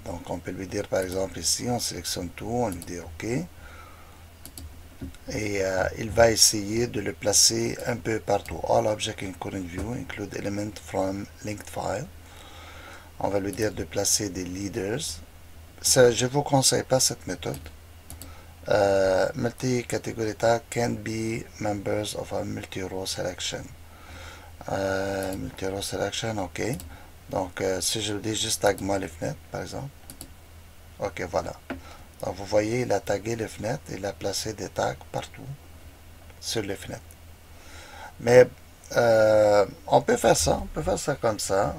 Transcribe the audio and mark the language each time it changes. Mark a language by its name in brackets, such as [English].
[French] Donc on peut lui dire par exemple ici, on sélectionne tout, on lui dit OK. Et il va essayer de le placer un peu partout. [English] All objects in current view include elements from linked file. [French] On va lui dire de placer des leaders. Je ne vous conseille pas cette méthode. [English] Multi-category tag can be members of a multi-row selection. Multi-row selection, ok. [French] Donc, si je dis juste tag moi les fenêtres, par exemple. Ok, voilà. Donc, vous voyez, il a tagué les fenêtres, il a placé des tags partout sur les fenêtres. Mais on peut faire ça comme ça.